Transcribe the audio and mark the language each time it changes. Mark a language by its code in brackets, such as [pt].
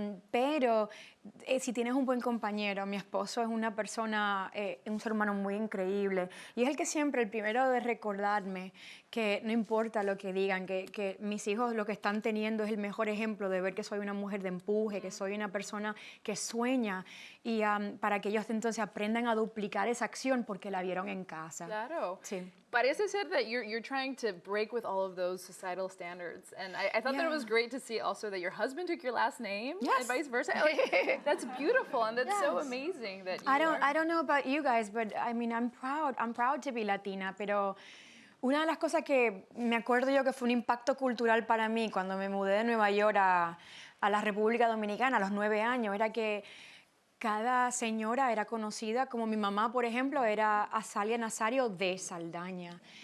[es] Pero si tienes un buen compañero, mi esposo es una persona, un ser humano muy increíble, y es el primero de recordarme que no importa lo que digan, que mis hijos lo que están teniendo es el mejor ejemplo de ver que soy una mujer de empuje, que soy una persona que sueña, y para que ellos entonces aprendan a duplicar esa acción porque la vieron en casa. Claro. Sí. Parece ser [en] that you're trying to break with all of those societal standards, and I thought that it was great to see also that your husband took your last name and vice versa. Like, that's beautiful and that's so amazing that you I don't know about you guys, but I mean, I'm proud to be Latina, [es] pero una de las cosas que me acuerdo yo que fue un impacto cultural para mí cuando me mudé de Nueva York a la República Dominicana a los 9 años era que cada señora era conocida, como mi mamá, por ejemplo, era Azalia Nazario de Saldaña.